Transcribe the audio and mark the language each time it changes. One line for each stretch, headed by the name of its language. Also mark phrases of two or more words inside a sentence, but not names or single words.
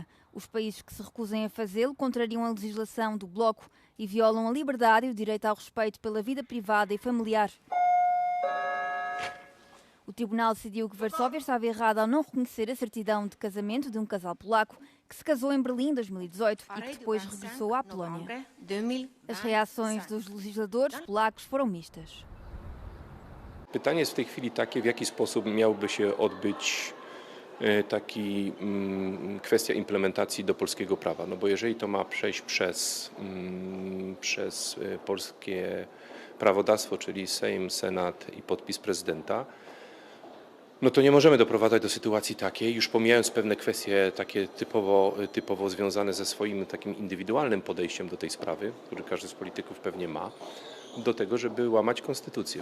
Portuguese: Os países que se recusem a fazê-lo contrariam a legislação do Bloco e violam a liberdade e o direito ao respeito pela vida privada e familiar. O tribunal decidiu que Varsóvia estava errada ao não reconhecer a certidão de casamento de um casal polaco que se casou em Berlim em 2018 e que depois regressou à Polónia. As reações dos legisladores polacos foram mistas.
Polish: Pytanie jest w tej chwili takie, w jaki sposób miałby się odbyć kwestia implementacji do polskiego prawa. No bo jeżeli to ma przejść przez polskie prawodawstwo, czyli Sejm, Senat i podpis prezydenta, no to nie możemy doprowadzać do sytuacji takiej, już pomijając pewne kwestie takie typowo związane ze swoim takim indywidualnym podejściem do tej sprawy, który każdy z polityków pewnie ma, do tego, żeby łamać konstytucję.